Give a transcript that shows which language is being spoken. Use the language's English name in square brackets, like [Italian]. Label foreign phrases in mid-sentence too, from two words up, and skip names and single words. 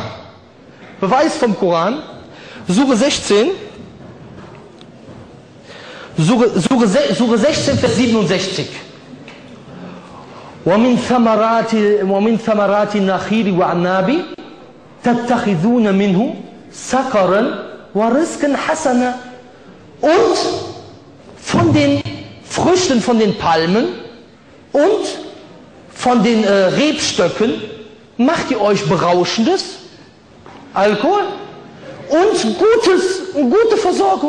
[German] Beweis vom Koran, Sure 16, Sure 16, Vers 67. [Arabic] وَمِنْ ثَمَرَاتِ النَّخِيلِ وَعَنَّابِ تَتَّخِذُونَ مِنْهُ سَكَرًا وَرِزْقًا حَسَنًا. [German] Und von den Früchten von den Palmen und von den Rebstöcken macht ihr euch berauschendes Alkohol und gute Versorgung.